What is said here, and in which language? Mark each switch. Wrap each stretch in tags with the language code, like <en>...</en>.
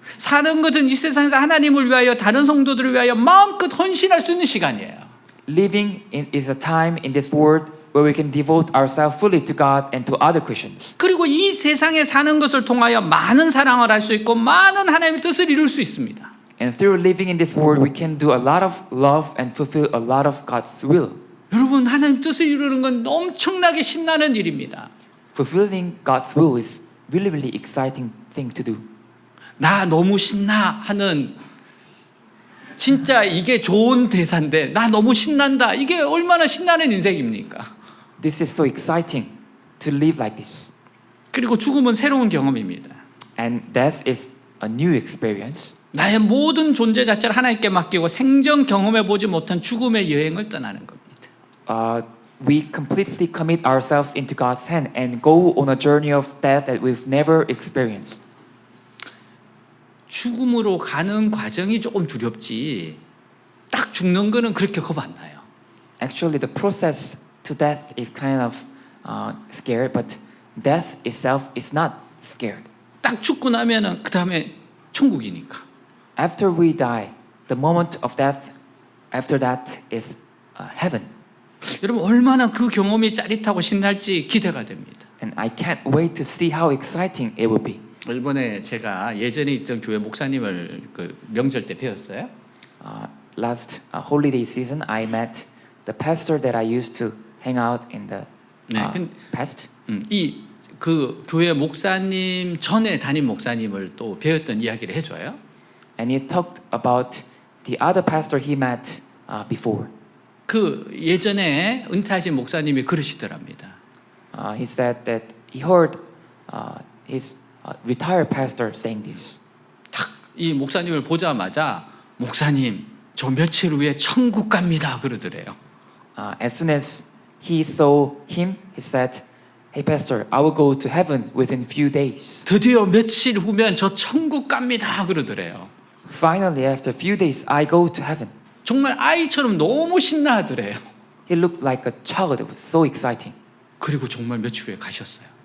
<ko>사는 것은 이 세상에서 하나님을 위하여 다른 성도들을 위하여 마음껏 헌신할 수 있는 시간이에요.</ko> <en>Living is a time in this world where we can devote ourselves fully to God and to other Christians.</en> <ko>그리고 이 세상에 사는 것을 통하여 많은 사랑을 할 수 있고 많은 하나님의 뜻을 이룰 수 있습니다.</ko> <en>And through living in this world, we can do a lot of love and fulfill a lot of God's will.</en> <ko>여러분 하나님 뜻을 이루는 건 엄청나게 신나는 일입니다.</ko> <en>Fulfilling God's will is really, really exciting thing to do.</en> <ko>나 너무 신나 하는 진짜 이게 좋은 대사인데 나 너무 신난다. 이게 얼마나 신나는 인생입니까?</ko> <en>This is so exciting to live like this.</en> <ko>그리고 죽음은 새로운 경험입니다.</ko> <en>And death is a new experience.</en> <ko>나의 모든 존재 자체를 하나님께 맡기고 생전 경험해 보지 못한 죽음의 여행을 떠나는 겁니다.</ko> <en>We completely commit ourselves into God's hand and go on a journey of death that we've never experienced.</en> <ko>죽음으로 가는 과정이 조금 두렵지 딱 죽는 거는 그렇게 겁 안 나요.</ko> <en>Actually, the process to death is kind of scary, but death itself is not scared.</en> <ko>딱 죽고 나면은 그 다음에 천국이니까.</ko> <en>After we die, the moment of death, after that is heaven.</en> <ko>여러분 얼마나 그 경험이 짜릿하고 신날지 기대가 됩니다.</ko> <en>And I can't wait to see how exciting it will be.</en> <ko>일본에 제가 예전에 있던 교회 목사님을 그 명절 때 배웠어요.</ko> <en>Last holiday season, I met the pastor that I used to hang out in the past.</en> <ko>이 그 교회 목사님 전에 담임 목사님을 또 배웠던 이야기를 해줘요.</ko> <en>And he talked about the other pastor he met before.</en> <ko>그 예전에 은퇴하신 목사님이 그러시더랍니다.</ko> <en>He said that he heard his retired pastor saying this.</en> <ko>딱 이 목사님을 보자마자 목사님 저 며칠 후에 천국 갑니다 그러더래요.</ko> <en>As soon as he saw him, he said, "Hey, pastor, I will go to heaven within few days."</en> <ko>드디어 며칠 후면 저 천국 갑니다 그러더래요.</ko> <en>Finally, after a few days, I go to heaven.</en> <ko>정말 아이처럼 너무 신나하더래요.</ko> <en>He looked like a child. It was so exciting.</en> <ko>그리고 정말 며칠 후에 가셨어요.</ko>